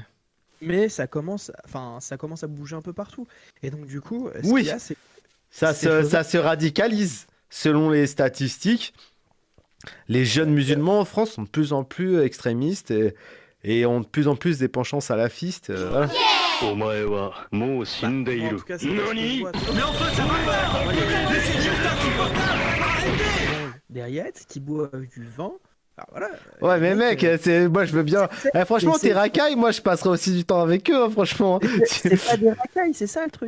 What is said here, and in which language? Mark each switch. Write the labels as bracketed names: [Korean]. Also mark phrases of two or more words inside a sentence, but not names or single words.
[French] Mais enfin, ça commence à bouger un peu partout. Et donc, du coup, ce qu'il y Oui, a, c'est ces choses-là. ça se radicalise. Selon les statistiques, les jeunes musulmans en France sont de plus en plus extrémistes et ont de plus en plus des penchants salafistes. Voilà. [Japanese] お前はもう死んでい [French] Moi, en [Japanese] る [French] tout cas, c'est ce que je vois, tu vois. Mais enfin, ça va pas! Moi, Mais c'est juste insupportable! qui Arrêtez! mangent des rillettes, qui boivent du vin. Alors voilà, Ouais, les mais mecs, mec, moi je veux bien. Franchement, mais tes racailles, moi je passerai aussi du temps avec eux, hein, franchement. c'est pas des racailles, c'est ça le truc.